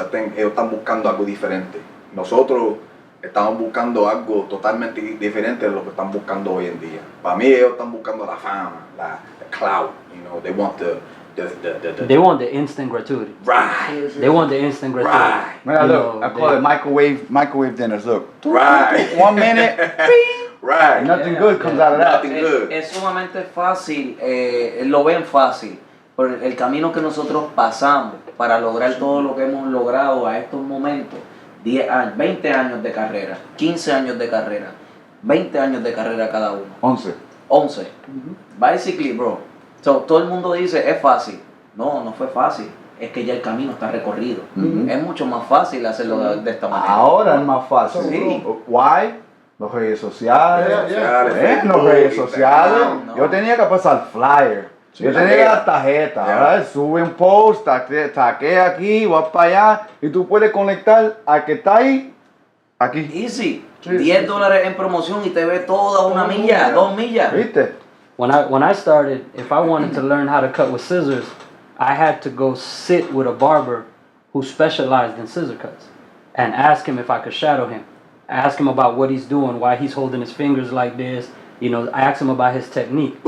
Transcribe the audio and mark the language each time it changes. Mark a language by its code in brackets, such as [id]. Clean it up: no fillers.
[en] I think [es] ellos están buscando algo diferente. Nosotros estamos buscando algo totalmente diferente de lo que están buscando hoy en día. Para mí ellos están buscando la fama, [en] the clout. You know, they want they want the instant gratuity. Right. They want the instant gratuity. Right. Man, look, I call it microwave dinners. Look, Right. 1 minute, Right. nothing good comes out of that. Nothing good. [es] Es sumamente fácil, lo ven fácil, por el camino que nosotros pasamos para lograr todo lo que hemos logrado a estos momentos. 10 años, 20 años de carrera, 15 años de carrera, 20 años de carrera cada uno. 11. [en] Basically, bro. [es] So, todo el mundo dice, es fácil. No, no fue fácil. Es que ya el camino está recorrido. Es mucho más fácil hacerlo de esta manera. Ahora es más fácil. Sí. [en] Why? [es] Los redes sociales. Los Facebook, redes sociales. No. Yo tenía que pasar flyer. Yo tenía que dar tarjeta. Ahora sube un post, taquea aquí, vas para allá y tú puedes conectar al que está ahí, aquí. [en] Easy. [es] $10 en promoción y te ve toda una milla, 2 millas. ¿Viste? [en] When I started, if I wanted to learn how to cut with scissors, I had to go sit with a barber who specialized in scissor cuts and ask him if I could shadow him. Ask him about what he's doing, why he's holding his fingers like this. You know, I asked him about his technique.